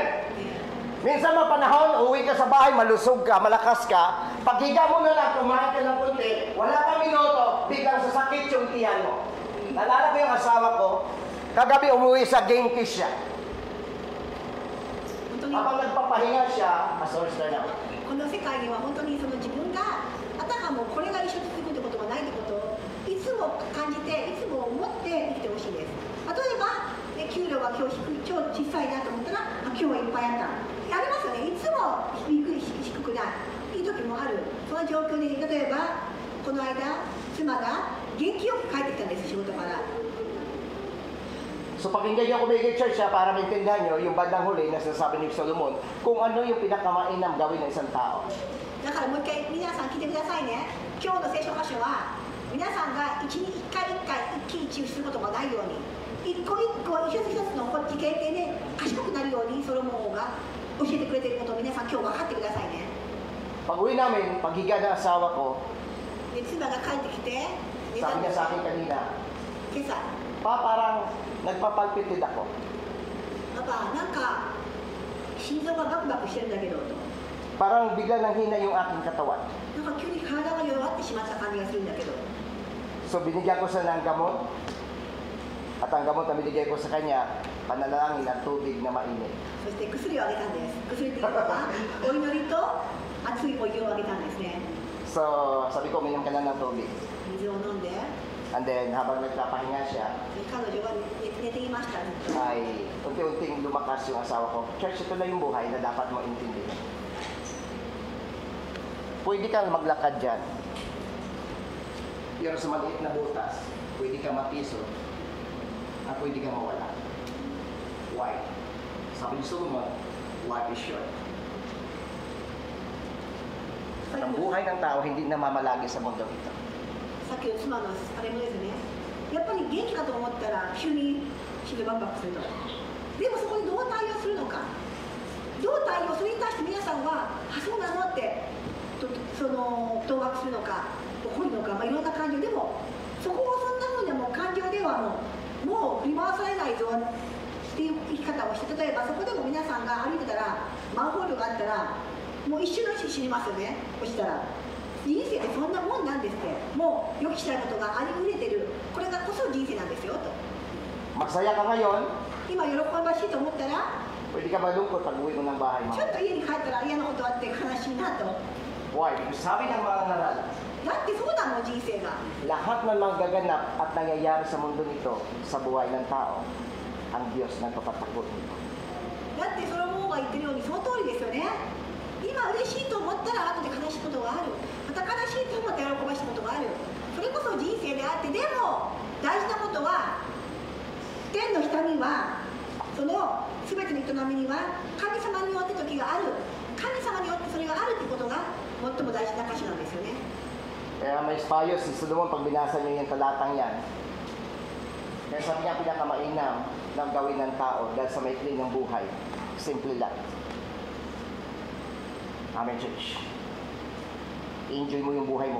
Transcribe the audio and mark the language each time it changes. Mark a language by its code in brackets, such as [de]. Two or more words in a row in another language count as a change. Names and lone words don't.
[tl] Minsan mga panahon, uwi ka sa bahay, malusog ka, malakas ka. Paghiga mo na lang, kumain ka ng kunti, wala pa minuto, biglang sasakit yung tiyan mo. Nalala ko yung asawa ko, kagabi umuwi sa Genki siya. Kapag nagpapahinga siya, sorry na. [ja] この世界には本当にその自分があたかもこれが一緒に続くってことがないってことをいつも感じていつも思って生きてほしいです。例えば、給料が今日小さいなと思ったら今日はいっぱいあったありますよね。いつも低くないいい時もある。その状況で例えばこの間妻が元気よく帰ってきたんです、仕事から。 [tl] So pakinggan niyo ako may church para maintindihan niyo yung bandang huli na sinasabi ni Solomon kung ano yung pinakamainam gawin ng isang tao. [ja] だからもう一回皆さん聞いてくださいね。今日の聖書箇所は皆さんが一回一喜一憂することがないように一個一個一つ一つの経験で賢くなるようにソロモンが教えてくれていることを皆さん今日分かってくださいね。 [tl] Pag uwi namin, paghiga ng asawa ko, [ja] で妻が帰ってきて [tl] sabi niya sa akin kanina, [ja] 今朝 [tl] parang nagpapalpitid ako. [ja] パパなんか心臓がバクバクしてるんだけどと [tl] Parang bigla nang hina yung aking katawan. [ja] なんか急に体が弱ってしまった感じがするんだけど [tl] So binigyan ko siya ng gamot. At ang gamot na binigay ko sa kanya, panalangin at tubig na mainit. [ja] そして薬をあげたんです。薬っていうのはお祈りと熱いお湯をあげたんですね。 [tl] So sabi ko, uminom ka na ng tubig. [ja] 水を飲んで [en] And then [tl] habang nagpapahinga siya, [ja] 彼女が寝ていました。 [tl] ay unti-unting lumakas yung asawa ko. Church, ito na yung buhay na dapat mo intindihin. Pwede kang maglakad dyan. Pero sa maliit na butas, pwede kang mapiso at pwede kang mawala. Why? Sabi ni Solomon, [en] life is short. [tl] At ang buhay ng tao hindi namamalagi sa mundo ito. [ja] さっきの妻のあれもですね、やっぱり元気かと思ったら急に心臓バクバクすると。でもそこにどう対応するのか、どう対応、それに対して皆さんはあ、そうなのってその当惑するのか怒るのか、いろんな感情でもそこをそんなふうにもう感情ではもう振り回されないぞっていう生き方をして、例えばそこでも皆さんが歩いてたらマンホールがあったらもう一瞬のうちに死にますよね。落ちたら人生ってそんなもんなんですって。もう予期しないことがありふれてる、これがこそ人生なんですよと。 [tl] Masaya ka ngayon, [ja] 今喜ばしいと思ったら [tl] pwede ka malungkot pag uwi mo ng bahay mo. [ja] ちょっと家に帰ったら嫌なことあって悲しいなと。 [tl] Why? Because sabi ng mga ngaral, [ja] だってそうなの、人生が。 [tl] lahat ng mga gaganap at nangyayari sa mundo nito, sa buhay ng tao, ang Diyos nagpapatakbo nito. [ja] だってソロモンが言ってるようにその通りですよね。今嬉しいと思ったら後で悲しいことがある、また悲しいと思ったら喜ばしいことがある。それこそ人生であって、でも大事なことは天の下にはその全ての営みには神様によって時がある、神様によってそれがあるってことが最も大事な箇所なんですよね。 [tl] Kaya may payo si Solomon pag binasa niyo yung talatang yan. Kaya sabi niya pinakamainam ng gawin ng tao dahil sa maikli ng buhay. Simple lang. [en] Amen, church. [tl] I-enjoy mo yung buhay mo.